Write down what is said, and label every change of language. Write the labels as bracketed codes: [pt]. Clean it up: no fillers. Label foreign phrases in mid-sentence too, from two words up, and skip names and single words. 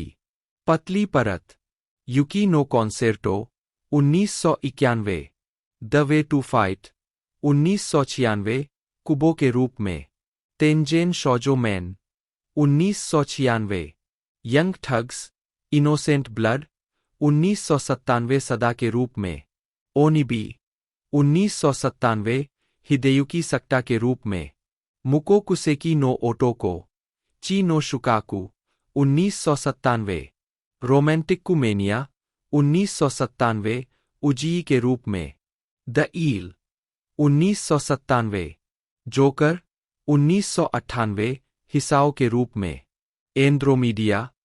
[hi] पतली परत, युकी नो कॉन्सेर्टो 1991, द वे टू फाइट 1996, कुबो के रूप में, तेंजेन शौजो मैन 1996, यंग ठग्स, इनोसेंट ब्लड 1997 सदा के रूप में, ओनिबी 1997, हिदेयुकी सक्टा के रूप में, मुको कुसेकी नो ओटोको, ची नो शुकाकू 1997, रोमांटिक मेनिया 1997, उजी के रूप में, द ईल 1997, जोकर 1998, हिसाओ के रूप में, एंड्रोमीडिया